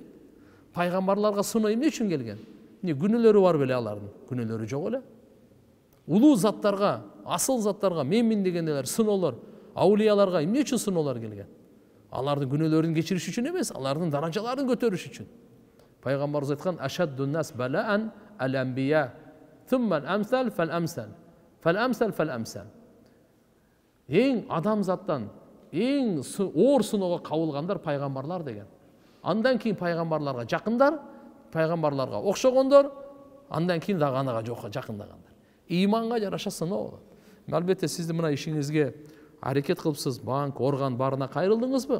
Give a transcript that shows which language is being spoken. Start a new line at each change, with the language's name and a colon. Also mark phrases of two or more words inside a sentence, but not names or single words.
Kyrgyz: Пайгамбарларга сыноо эмне үчүн келген? Эмне күнөөлөрү бар беле алардын? Күнөөлөрү жок эле. Улуу заттарга, асыл заттарга, менмин дегендер сыноолор, аулияларга эмне үчүн сыноолор келген? Алардын күнөөлөрүн кечириш үчүн эмес, алардын даражаларын көтөрүш үчүн. Пайгамбарыбыз айткан:
Arabic: "أشد الناس بلاء الأنبياء ثم الأمثل فالأمثل فالأمثل فالأمثل."
Kyrgyz: Эң адамзаттан эң оор сыноого кабылгандар пайгамбарлар деген. Андан кийин пайгамбарларга жакындар, пайгамбарларга окшогондор, андан кийин дагы анага жакындагандар. Иманга жараша сыноо болот. Албетте сиздин мына ишиңизге аракет кылыпсыз, банк, орган баарына кайрылдыңызбы?